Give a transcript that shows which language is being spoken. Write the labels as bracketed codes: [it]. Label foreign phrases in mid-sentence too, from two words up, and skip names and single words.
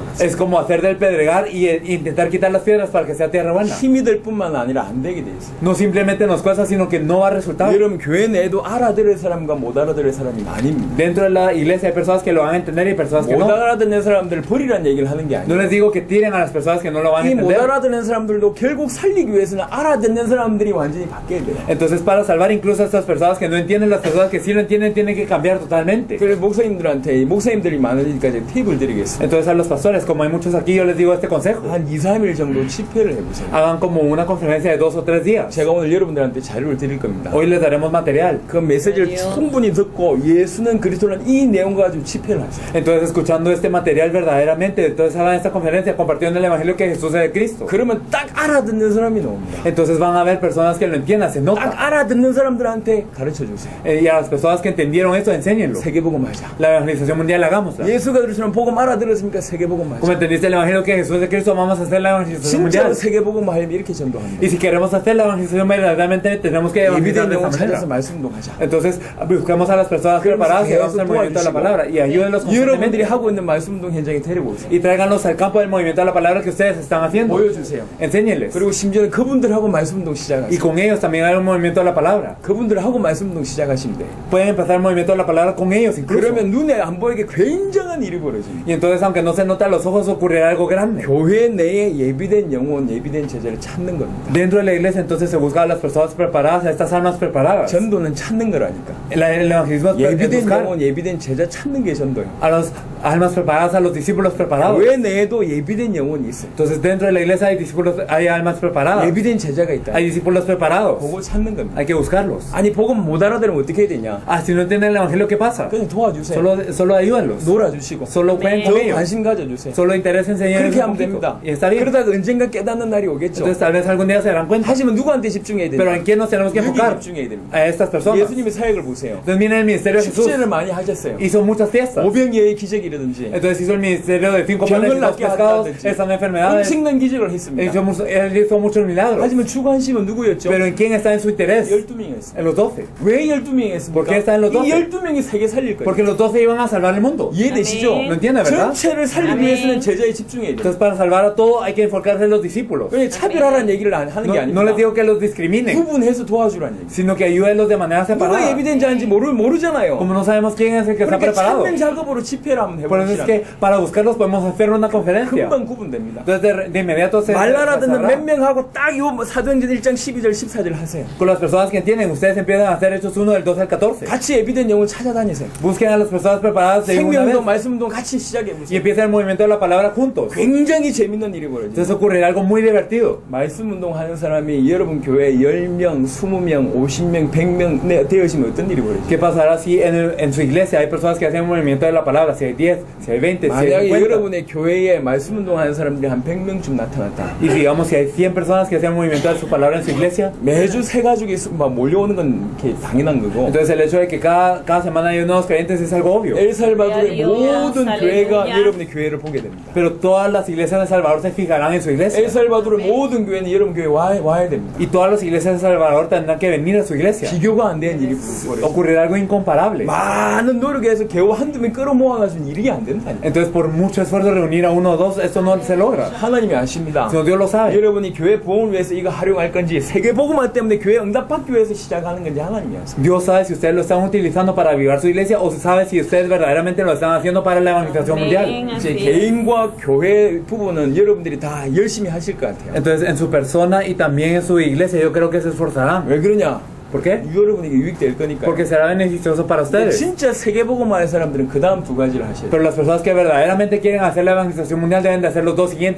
[es] es como hacer del pedregal y intentar quitar las piedras para que sea tierra buena. [ko] 힘이 될 뿐만 아니라 안 되게 돼 있어요. [es] No simplemente nos cuesta, sino que no va a resultar. [ko] 여러분 교회 내에도 알아들을 사람과 못 알아들을 사람이 많습니다. [es] Dentro de la iglesia hay personas que lo van a entender y personas que [ko] 못 [es] no. [ko] 알아듣는 사람들 버리란 얘기를 하는 게 [es] No [ko] 아니에요. [es] les digo que tiren a las personas que no lo van a [ko] 이 못 [es] entender. [ko] 알아듣는 사람들도 결국 살리기 위해서는 알아듣는 사람들이 완전히 바뀌어야 돼요. [es] Entonces, para salvar incluso a estas personas que no entienden, las personas que sí lo entienden tienen que cambiar totalmente. [ko] 그래서 목사님들한테 목사님들이 많으니까 이제 팁을 드리겠습니다. [es] Entonces, a los pastores, como hay muchos aquí, yo les digo este consejo. [ko] 한 2, 3일 정도 집회를 해보세요. [es] Hagan como una conferencia de 2 o 3 días. [ko] 제가 오늘 여러분들한테 자료를 드릴 겁니다. [es] Hoy les daremos material. [ko] 그 메시지를 충분히 듣고 예수는 그리스도는 이 내용 가지고 집회를 하세요. [es] Entonces, escuchando este material verdaderamente, entonces hagan esta conferencia compartiendo el evangelio que Jesús es de Cristo. [ko] 그러면 딱 알아듣는 사람이 나옵니다. [es] Entonces van a haber personas que lo entiendan, se [ko] 딱 [es] nota. [ko] 알아듣는 사람들한테 가르쳐 주세요. [es] Y a las personas que entendieron esto, enséñenlo. [ko] 세계복음 하자. [es] La evangelización mundial, hagámosla. [ko] 예수가 그리스도는 복음 알아들었습니까? 세계복음 [es] Como [ko] 하자. [es] entendiste el evangelio que Jesús es de Cristo, vamos a hacer la evangelización [ko] 진짜로 [es] mundial. [ko] 세계복음 하려면 이렇게 전도합니다. [es] Y si queremos hacer la evangelización verdaderamente, tenemos que evangelizar [ko] 예비된 [es] de esta [ko] 영혼 찾아서 [es] manera. [ko] 말씀도 하자. [es] Entonces, buscamos a las personas preparadas que vamos al movimiento de la palabra y ayúdenlos [ko] 여러분들이 [es] constantemente [ko] 하고 있는 말씀운동 현장에 데리고 오세요. [es] y tráiganlos al campo del movimiento de la palabra que ustedes están haciendo. [ko] 보여주세요. [es] Enséñeles. [ko] 그리고 심지어는 그분들하고 말씀운동 [es] Y [ko] 시작하세요. [es] con ellos también hay un movimiento de la palabra. [ko] 그분들하고 말씀운동 시작하시면 돼요. [es] Pueden empezar el movimiento de la palabra con ellos incluso. [ko] 그러면 눈에 안 보이게 굉장한 일이 벌어집니다. [es] Y entonces, aunque no se nota a los ojos, ocurrirá algo grande. [ko] 교회 내에 예비된 영혼, 예비된 제자를 찾는 겁니다. [es] Dentro de la iglesia entonces se busca a las personas preparadas, a estas almas preparadas. [ko] 전도는 찾는 거라니까. [es] El evangelismo es [ko] 예비된 [es] buscar [ko] 영혼, 예비된 제자 찾는 게 전도예요. [es] a las almas preparadas, a los discípulos preparados. [ko] 교회 내에도 예비된 영혼이 있어요. [es] Entonces dentro de la iglesia hay discípulos, hay almas preparadas, [ko] 예비된 제자가 있다. [es] hay discípulos preparados. [ko] 보고 찾는 겁니다. [es] Hay que buscarlos. [ko] 아니 복음 못 알아들으면 어떻게 해야 되냐? [es] Ah, si no entienden el evangelio, ¿qué pasa? [ko] 그냥 도와주세요. [es] Solo ayúdenlos. [ko] 놀아주시고 [es] Solo jueguen [ko] 더 [es] con ellos. [ko] 관심 가져주세요. [es] Solo interésense en ellos [ko] 그렇게 [es] un [ko] 하면 됩니다. [es] poquito. Y está bien. [ko] 그러다가 언젠가 깨닫는 날이 오겠죠. [es] Entonces tal vez algún día se darán cuenta. [ko] 하지만 누구한테 집중해야 [es] Pero [ko] 됩니까? [es] ¿en quién nos tenemos que [ko] 여기 [es] enfocar? [ko] 집중해야 됩니다. [es] A estas personas. [ko] 예수님의 사역을 보세요. [es] Entonces miren el ministerio de Jesús. [ko] 축제를 많이 하셨어요. [es] Hizo muchas fiestas. [ko] 오병이어의 기적이라든지 [es] Entonces hizo el ministerio de 5 panes y [ko] 병을 [es] 2 [ko] 낫게 [es] pescados, [ko] 한다든지 [es] esa enfermedades. [ko] 엄청난 기적을 했습니다. [es] Él hizo muchos milagros. [ko] 하지만 주관심은 누구였죠? [es] Pero ¿en quién está en su interés? [ko] 12명이었어요. [es] En los 12. [ko] 왜 12명이 했습니까? [es] ¿Por qué está en los 12? [ko] 이 12명이 세계 살릴 거예요. [es] Porque los 12 iban a salvar el mundo. [ko] 이해되시죠? [es] ¿No entiende, verdad? [ko] 전체를 살리기 아멘. 위해서는 제자에 집중해야 돼요. [es] Entonces para salvar a todo hay que enfocarse en los discípulos. [ko] 그냥 차별하라는 얘기를 하는 [es] No, [ko] 게 [es] no les [ko] 아닙니다. [es] digo que los discriminen, [ko] 구분해서 도와주라는 얘기. [es] sino que ayúdenlos de manera [ko] 누가 [es] separada. [ko] 예비된 자인지 모르잖아요. [es] Como no sabemos quién es el que está [ko] 그러니까 [es] preparado. [ko] 찾는 작업으로 집회를 한번 [es] Por eso es [ko] 해봅시다. [es] que para buscarlos podemos hacer una conferencia. [ko] 금방 구분됩니다. [es] Entonces de inmediato se [ko] 말 알아듣는 [es] sabrá. [ko] 몇 명하고 딱 요 사도행전 1장 12절 14절 하세요. [es] Con las personas que entienden, ustedes empiezan a hacer Hechos 1 del 12 al 14. [ko] 같이 예비된 영을 찾아다니세요. [es] Busquen a las personas preparadas de una vez [ko] 생명운동, 말씀운동 같이 시작해 [es] y [ko] 보세요. [es] empieza el movimiento de la palabra juntos. [ko] 굉장히 재밌는 일이 벌어져요. [es] Entonces ocurrirá algo muy divertido. [ko] 말씀운동 하는 사람이 여러분 교회에 10명, 20명, 50명, 100명 되어지면 어떤 일이 벌어져요? [es] ¿Qué pasará si en su iglesia hay personas que hacen un movimiento de la palabra? Si hay 10, si hay 20, si hay [ko] 만약에 [es] 50. [ko] 여러분의 교회에 말씀운동 하는 사람들이 한 100명쯤 나타났다. [es] Y digamos si hay 100 personas que hacen un movimiento de su palabra en su iglesia. [ko] 매주 세 가족이 막 몰려오는 건 이렇게 당연한 거고. [es] Entonces el hecho de que cada semana hay nuevos creyentes es algo obvio. [ko] 엘살바도르의 할렐루야, 모든 할렐루야. 교회가 여러분의 교회를 보게 됩니다. [es] Pero todas las iglesias de El Salvador se fijarán en su iglesia. [ko] 엘살바도르의 모든 교회는 여러분 교회 와야 됩니다. [es] Y todas las iglesias de El Salvador tendrán que venir a su iglesia. [ko] 비교가 안 되는 일이 벌어져요. [es] Ocurrirá algo incomparable. [ko] 많은 노력에서 겨우 한두 명 끌어모아가지고 일이 안 된다니까. [es] Entonces por mucho esfuerzo reunir a uno o dos, esto no se logra. [ko] 하나님이 아십니다. [es] Sino Dios lo sabe. [ko] 여러분이 교회 보험을 위해서 이거 활용할 건지 세계 복음화 때문에 교회 응답받기 위해서 시작하는 건지 하나님이 아십니다. [es] Dios sabe si ustedes lo están utilizando para avivar su iglesia o sabe si ustedes verdaderamente lo están haciendo para la evangelización mundial. [ko] 이제 개인과 교회 부분은 여러분들이 다 열심히 하실 것 같아요. [es] Entonces en su persona y también en su iglesia yo creo que se esforzarán. [ko] 왜 그러냐? [es] ¿Por qué? [ko] 여러분에게 유익될 거니까요. [es] Porque será beneficioso para [ko] 근데 [es] ustedes. [ko] 진짜 세계 복음화의 사람들은 그 다음 두 가지를 하셔야 돼요. [es] Pero las personas que verdaderamente quieren hacer la evangelización mundial deben de hacer los dos siguientes